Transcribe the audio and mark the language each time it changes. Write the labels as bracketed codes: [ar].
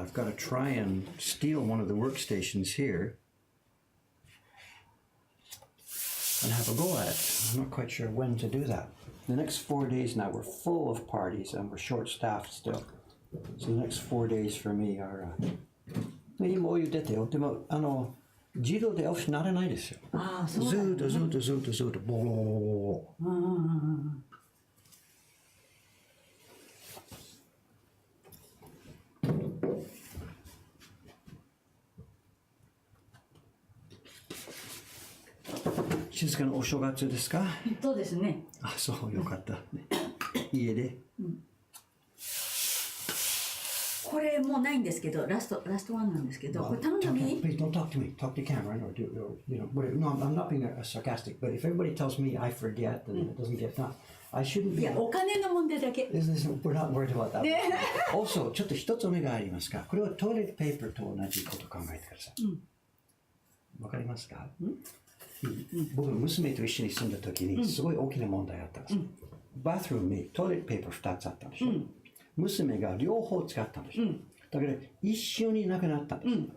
[en] I've got to try and steal one of the workstations here and have a go at it. I'm not quite sure when to do that. The next 4 days now, we're full of parties and we're short-staffed still. So the next 4 days for me are... [ja] 今お湯出てよ。でも自動でオフにならないですよ。ああ、そうだね。ずっとずっとずっとずっとボロボロボロ。静かなお正月ですか？そうですね。あ、そうよかった。家で。これもうないんですけど、ラストワンなんですけど、これ頼んでもいい？ [en] Please don't talk to me. Talk to Cameron or you know, whatever. No, I'm not being sarcastic, but if everybody tells me I forget and it doesn't get done, I shouldn't be. [ja] いや、お金の問題だけ。 [en] We're not worried about that. [ja] Also, ちょっと一つお願いありますか？これはトイレットペーパーと同じこと考えてください。わかりますか？僕の娘と一緒に住んだ時にすごい大きな問題あったんです。バスルームにトイレットペーパー2つあったんでしょ。娘が両方使ったんです。だけど一緒になくなったんです。